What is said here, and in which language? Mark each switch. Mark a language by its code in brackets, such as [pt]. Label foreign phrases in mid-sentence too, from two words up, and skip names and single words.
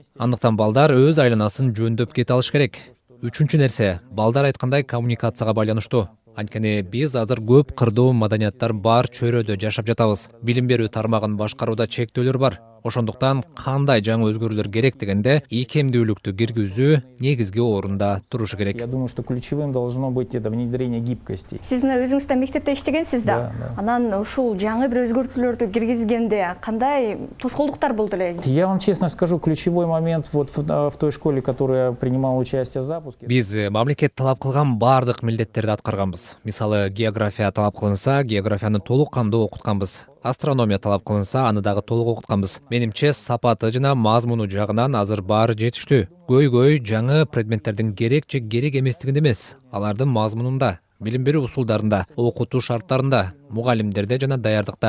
[ky] Андыктан балдар өз айланасын жөндөп кете алыш керек. Үчүнчү нерсе, балдар айткандай коммуникацияга байланыштуу. Анткени биз азыр көп кырдуу маданияттар бар чөйрөдө жашап жатабыз. Билим берүү тармагын башкарууда чектөөлөр бар. Ошондуктан кандай жаңы өзгөрүүлөр керек дегенде ийкемдүүлүктү киргизүү негизги орунда турушу керек. [ru] Я думаю, что ключевым должно быть это внедрение гибкости. [ky] Сиз мына өзүңүз да мектепте иштегенсиз да. Анан ушул жаңы бир өзгөртүүлөрдү киргизгенде кандай тоскоолдуктар болду эле? [ru] Я вам честно скажу, ключевой момент вот в той школе, которая принимала участие в запуске. [ky] Биз мамлекет талап кылган бардык милдеттерди аткарганбыз. Мисалы, география талап кылынса, географияны толук кандуу окутканбыз. Астрономия талап кылынса, аны дагы толук окутканбыз. Менимче, сапаты жана мазмуну жагынан азыр баары жетиштүү. Көйгөй жаңы предметтердин керек же керек эместигинде эмес, алардын мазмунунда, билим берүү усулдарында, окутуу шарттарында, мугалимдерде жана даярдыкта.